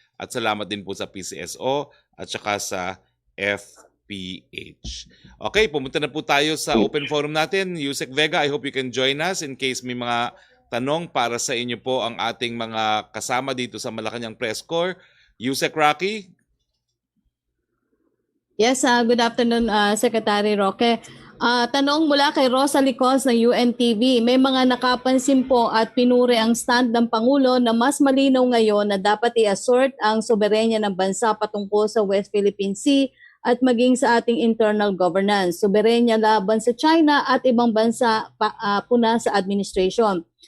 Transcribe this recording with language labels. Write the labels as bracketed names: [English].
[Filipino] At salamat din po sa PCSO at saka sa FPH. Okay, pumunta na po tayo sa open forum natin. Yusek Vega, [English] I hope you can join us in case [Filipino] may mga tanong para sa inyo po ang ating mga kasama dito sa Malacañang Press Corps. Yusek Roque? [English] Yes, good afternoon, Secretary Roque. [Filipino] Tanong mula kay Rosa Licos ng UNTV, may mga nakapansin po at pinuri ang stand ng Pangulo na mas malinaw ngayon na dapat i-assert ang soberenya ng bansa patungkol sa West Philippine Sea at maging sa ating internal governance. Soberenya laban sa China at ibang bansa puna sa administration.